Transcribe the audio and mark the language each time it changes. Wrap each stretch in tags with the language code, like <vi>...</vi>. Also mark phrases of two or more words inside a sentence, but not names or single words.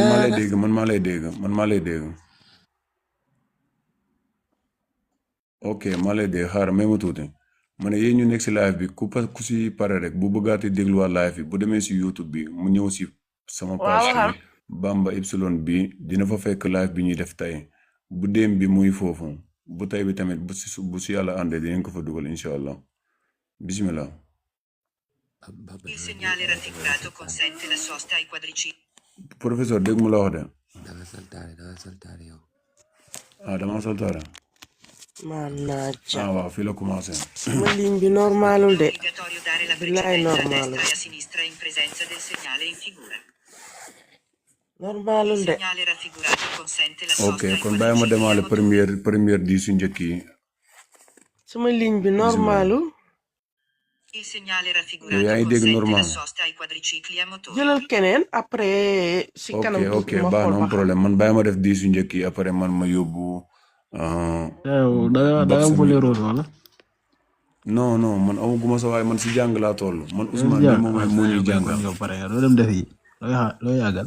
<wo>man maa lay dégg ok maa lay dégg xaaral may ma tuuti ma ne yéen ñu nekk si live bi ku si pare rek bu bëggaati dégluwaat live bi bu demee si YouTube bi mu ñëw si sama page bi Bamba Ypsilon bi dina fa fekk live bi ñuy def tey bu déem bi muy foofu bu tey bi tamit bu si yàlla àndee dinañ ko fa dugal</wo> <ar>incha allah</ar> <wo>bismillah.</wo> <it>Il segnale raffigurato consente la sosta ai quadricicli.</it> <wo>Professeur dégg mu la wax de. danga saltaare yow. dama saltaare.</wo> <it>Mannaggia.</it> <wo>waaw fii la commencé. sama ligne bi normalul de.</wo> <it>Obbligatorio dare la</it> <ar>billahi</ar> <it>precedenza a</it> <wo>normalul.</wo> <it>destra e a sinistra in presenza del segnale in figura.</it> <wo>normalul de.</wo> <it>Il segnale raffigurato consente la sosta</it> <en>ok</en> <it>ai</it> <wo>kon bàyyi ma demaale première di su njëkk yi. sama ligne bi normalul.</wo> <it>Il segnale raffigurato</it> <wo>yaa ngi dégg</wo> <it>consente</it> <fr>normal.</fr> <it>la sosta ai quadricicli a motore.</it> <wo>jëlal keneen après si kanam ok baax na am problème man bàyyi ma def di su njëkk yi après man ma yóbbu. da nga</wo> <fr>voler rose</fr> <wo>wala. non man amaguma sa waaye man si jàng laa toll man Ousmane bi moom moo ñuy jàngal. yow pare doo dem def yi loo yàggal.</wo>